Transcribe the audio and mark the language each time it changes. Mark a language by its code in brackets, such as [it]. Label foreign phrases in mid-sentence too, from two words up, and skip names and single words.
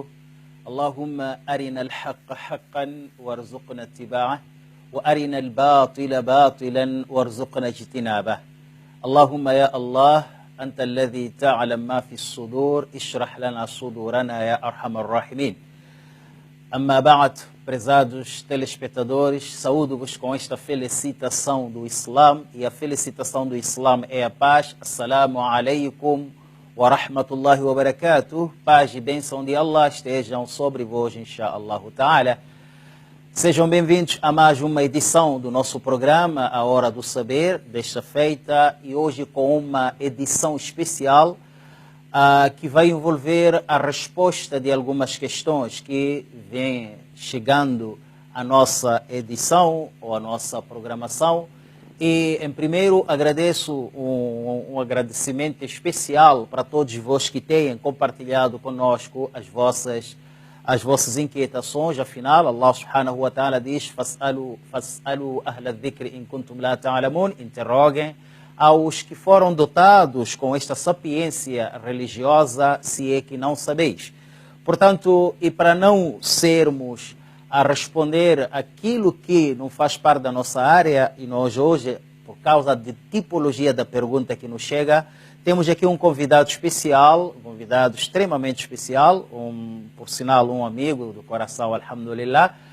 [ar] اللهم أرنا الحق حقا وارزقنا اتباعه وأرنا الباطل باطلا وارزقنا اجتنابه. اللهم يا الله أنت الذي تعلم ما في الصدور اشرح لنا صدورنا يا أرحم الراحمين. أما بعد, [pt] prezados telespectadores, saúdo-vos com esta felicitação do Islam, e a felicitação do Islam é a paz. [ar] السلام عليكم ورحمة الله وبركاته. [pt] Paz e bênção de Allah estejam sobre vós, [ar] إن شاء الله تعالى. [pt] Sejam bem-vindos a mais uma edição do nosso programa, A Hora do Saber, desta feita, e hoje com uma edição especial, que vai envolver a resposta de algumas questões que vêm chegando à nossa edição ou à nossa programação. E, em primeiro, agradeço um agradecimento especial para todos vós que têm compartilhado conosco as vossas inquietações. Afinal, [ar] الله سبحانه وتعالى diz: فاسألوا أهل الذكر إن كنتم لا تعلمون. [pt] Interroguem aos que foram dotados com esta sapiência religiosa, se é que não sabeis. Portanto, e para não sermos a responder aquilo que não faz parte da nossa área, e nós hoje, por causa de tipologia da pergunta que nos chega, temos aqui um convidado especial, um convidado extremamente especial, por sinal um amigo do coração, alhamdulillah,